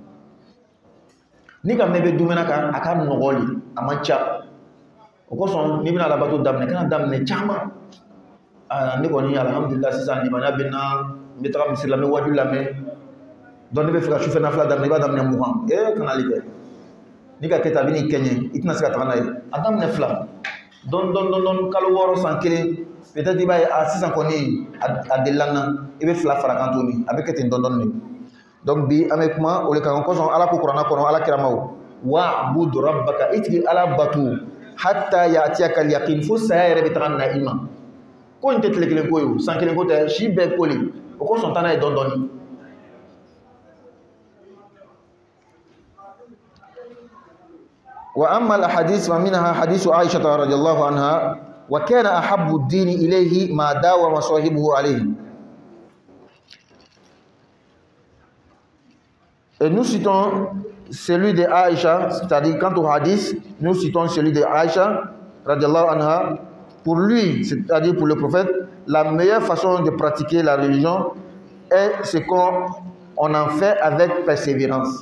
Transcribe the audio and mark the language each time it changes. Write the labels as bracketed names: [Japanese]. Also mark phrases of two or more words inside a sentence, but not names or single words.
[Bambara] ni ka mɛn bɛ dumɛna kan a ka nɔgɔ le a man ca o kosɔn n'i bɛna alabato daminɛ kana daminɛ caman ne kɔni alhamdulillah sisan limaniya bɛ n na n bɛ taga misiri la n bɛ wajibi lamɛn donc ne bɛ fɛ ka sufɛ nafila daminɛ i b'a daminɛ 20 kanali kɛ n'i ka kɛta a bɛ n'i kɛɲɛ i tɛna se ka taga n'a ye a daminɛ 2 dɔɔni kalo 6 san 1 peut-être i b'a ye sisan kɔni a delila n na i bɛ 2 fara kan tuguni a bɛ kɛ ten dɔɔni de donc bi an bɛ kuma o de kan kosɔn ala ko kuranna kɔnɔ ala kira ma o [Arabic] واعبد ربك [Bambara] i tigi ala batu [Arabic] حتى يأتيك اليقين [Bambara] fo saya yɛrɛ bɛ taga na i ma ko in tɛ tile kelen ko ye o san kelen ko tɛ si bɛɛ ko le o kosɔn taa n'a ye dɔɔni [Arabic] وأما الأحاديث فمنها حديث عائشة رضي الله عنها وكان أحب الدين إليه ما داوم صاحبه عليه. [French] Et nous citons celui de Aïcha, c'est-à-dire quant au hadith, nous citons celui de Aïcha [Arabic] رضي الله عنها. [French] Pour lui, c'est-à-dire pour le prophète, la meilleure façon de pratiquer la religion est ce qu'on en fait avec persévérance.